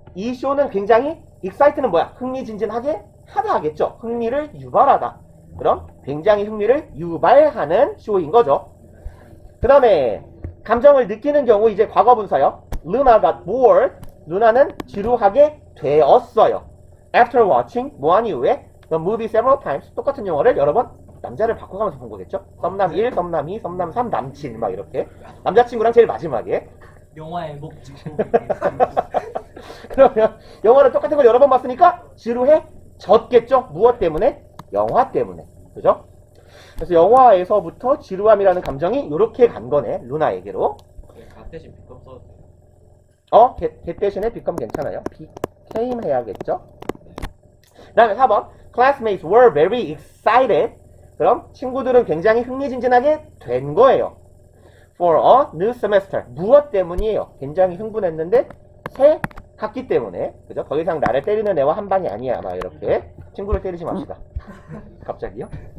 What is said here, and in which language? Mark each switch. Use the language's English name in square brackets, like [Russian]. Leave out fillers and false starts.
[Korean] 이 쇼는 굉장히 excite는 뭐야? 흥미진진하게 하다 하겠죠. 흥미를 유발하다. 그럼 굉장히 흥미를 유발하는 쇼인 거죠. 그 다음에 감정을 느끼는 경우 이제 과거분사요. [English] Luna got bored. [Korean] 루나는 지루하게 되었어요. [English] After watching, [Korean] 뭐한 이후에 [English] the movie several times. [Korean] 똑같은 영화를 여러 번 남자를 바꿔가면서 본 거겠죠. 썸남 1, 썸남 2, 썸남 3, 남친 막 이렇게. 남자친구랑 제일 마지막에. 영화의 목적. 그러면 영화를 똑같은 걸 여러 번 봤으니까 지루해졌겠죠. 무엇 때문에? 영화 때문에. 그죠? 그래서 영화에서부터 지루함이라는 감정이 이렇게 간 거네. 루나에게로. 갓 대신 비컴 써도 돼요. get 대신에 become 괜찮아요. became 해야겠죠. 그 다음에 4번. [English] Classmates were very excited. [Korean] 그럼 친구들은 굉장히 흥미진진하게 된 거예요. [English] For a new semester. [Korean] 무엇 때문이에요? 굉장히 흥분했는데 새 학기 때문에. 그죠? 더 이상 나를 때리는 애와 한 방이 아니야. 막 이렇게. 친구를 때리지 맙시다. 갑자기요?